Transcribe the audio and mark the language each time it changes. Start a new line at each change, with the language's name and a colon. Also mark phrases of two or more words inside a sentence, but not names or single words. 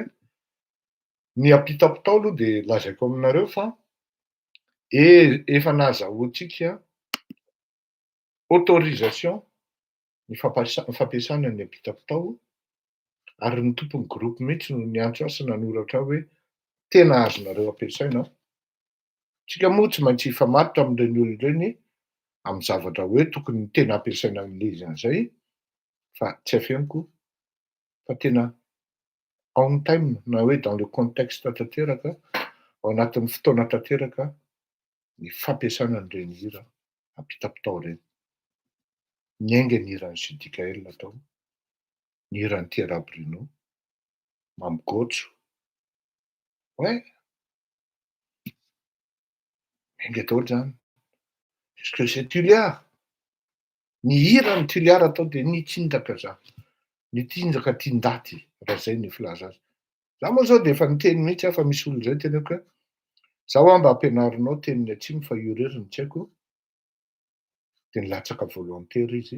Malagasy: Ny ampita-pitao aloha de lazaiko aminareo fa efa nahazahoantsika autorisation ny fampiasana ny ampita-pitao ary ny tompon'ny groupe mihitsy no niantso ahy sy nanoratra hoe tena azonareo ampiasaina. Tsika moa tsy maintsy hifamatotra amin'ireny olona ireny amin'ny zavatra hoe tokony tena ampiasaina amin'ilay izy an'izay, fa tsy afeniko fa tena
English: on time
Malagasy: na hoe
French: dans le contexte
Malagasy: tanteraka, ao anatin'ny fotoana tanteraka ny fampiasana an'ireny hira ampita-pitao ireny. Miainga ny hiran'ny Sidikael atao, ny hiran'ny Tiara Bruno, Mamy Gotso. Ouais. Miainga daholo zany.
French: Parce que c'est Tuliara.
Malagasy: Ny hiran'ny Tuliara atao de nitsinjaka za. Nitsinjaka tin-daty raha zay ny filaza azy. Za moa zao de efa niteny mihitsy fa misy olo zay teneko hoe zaho mba ampianarinao teniny atsimo fa io reriny tsy haiko. De nilatsaka volontaire izy.